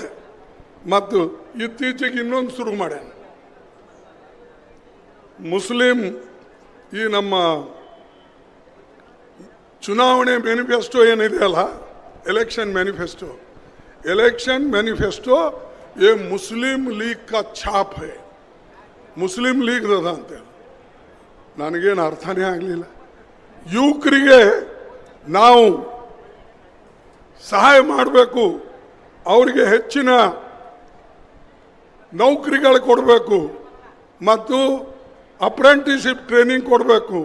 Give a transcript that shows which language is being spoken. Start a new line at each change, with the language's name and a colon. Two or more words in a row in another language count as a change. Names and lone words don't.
Kannada: ಮತ್ತು ಇತ್ತೀಚೆಗೆ ಇನ್ನೊಂದು ಶುರು ಮಾಡ್ಯಾನ, ಮುಸ್ಲಿಂ ಈ ನಮ್ಮ ಚುನಾವಣೆ ಮ್ಯಾನಿಫೆಸ್ಟೋ ಏನಿದೆಯಲ್ಲ,
English: election manifesto
Hindi: ये मुस्लिम लीग का छाप है.
Kannada: ಮುಸ್ಲಿಂ ಲೀಗ್ ಅದ ಅಂತೇಳಿ ನನಗೇನು ಅರ್ಥನೇ ಆಗಲಿಲ್ಲ. ಯುವಕರಿಗೆ ನಾವು ಸಹಾಯ ಮಾಡಬೇಕು, ಅವರಿಗೆ ಹೆಚ್ಚಿನ ನೌಕರಿಗಳು ಕೊಡಬೇಕು ಮತ್ತು
English: apprenticeship training
Kannada: ಕೊಡಬೇಕು.